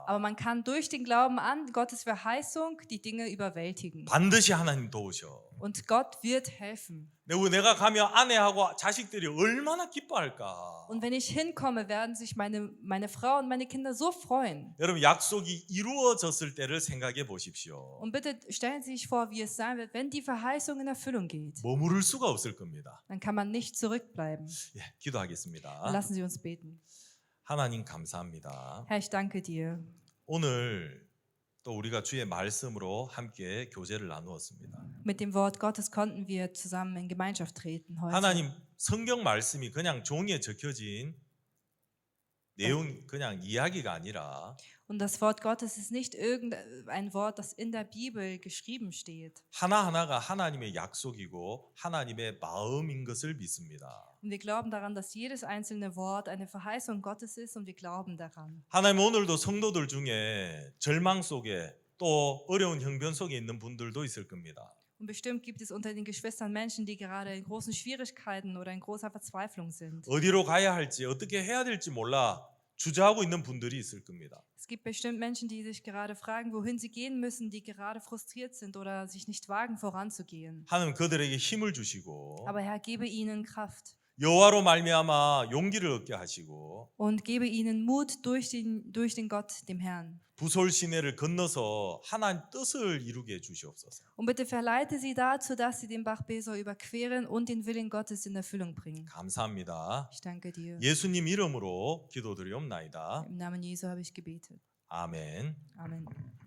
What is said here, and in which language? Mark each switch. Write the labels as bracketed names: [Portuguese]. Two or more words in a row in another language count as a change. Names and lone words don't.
[German] Aber man kann durch den Glauben an Gottes Verheißung die Dinge überwältigen. [Korean] 반드시 하나님 도우셔. [German] Und Gott wird helfen. [Korean] 내가 가면 아내하고 자식들이 얼마나 기뻐할까. [German] Und wenn ich hinkomme, werden sich meine Frau und meine Kinder so freuen. [Korean] 여러분 약속이 이루어졌을 때를 생각해 보십시오. [German] Und bitte stellen Sie sich vor, wie es sein wird, wenn die Verheißung in Erfüllung geht. [Korean] 머무를 수가 없을 겁니다. [German] Dann kann man nicht zurückbleiben. [Korean] 기도하겠습니다. [German] Lassen Sie uns beten. [Korean] 하나님 감사합니다. [German] Herr, ich danke dir. [Korean] 오늘 또 우리가 주의 말씀으로 함께 교제를 나누었습니다. [German] Mit dem Wort Gottes konnten wir zusammen in Gemeinschaft treten heute. [Korean] 하나님 성경 말씀이 그냥 종이에 적혀진 내용 그냥 이야기가 아니라 [German] Und das Wort Gottes ist nicht irgendein Wort, das in der Bibel geschrieben steht. [Korean] 하나하나가 하나님의 약속이고 하나님의 마음인 것을 믿습니다. [German] Und wir glauben daran, dass jedes einzelne Wort eine Verheißung Gottes ist und wir glauben daran. [Korean] 하나님 오늘도 성도들 중에 절망 속에 또 어려운 형편 속에 있는 분들도 있을 겁니다. [German] Und bestimmt gibt es unter den Geschwistern Menschen, die gerade in großen Schwierigkeiten oder in großer Verzweiflung sind. [Korean] 어디로 가야 할지 어떻게 해야 될지 몰라 주저하고 있는 분들이 있을 겁니다. [German] Es gibt bestimmt Menschen, die sich gerade fragen, wohin sie gehen müssen, die gerade frustriert sind oder sich nicht wagen, voranzugehen. [Korean] 하나님 그들에게 힘을 주시고 [German] Aber Herr, gebe ihnen Kraft [Korean] 여호와로 말미암아 용기를 얻게 하시고 [German] und gebe ihnen Mut durch den Gott, dem Herrn. [Korean] 부솔 시내를 건너서 하나님 뜻을 이루게 해 주시옵소서. [German] Und bitte verleite sie dazu, dass sie den Bach Besor überqueren und den Willen Gottes in Erfüllung bringen. [Korean] 감사합니다. [German] Ich danke dir. [Korean] 예수님 이름으로 기도드리옵나이다. [German] Im Namen Jesu habe ich gebetet. [Korean] 아멘. [German] Amen.